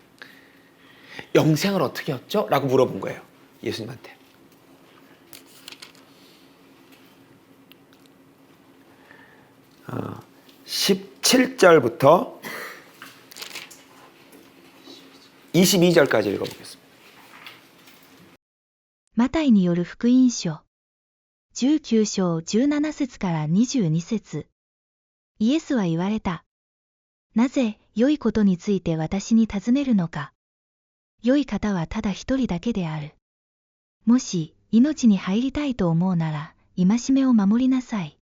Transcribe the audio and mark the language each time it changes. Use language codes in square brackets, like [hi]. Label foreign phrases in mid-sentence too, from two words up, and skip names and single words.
[ko] 영생을 어떻게 얻죠? 라고 물어본 거예요. 예수님한테. 17절부터 22절까지 읽어보겠습니다. [ja] マタイによる福音書19章17節から22節イエスは言われた。なぜ良いことについて私に尋ねるのか。良い方はただ一人だけである。もし命に入りたいと思うなら戒めを守りなさい。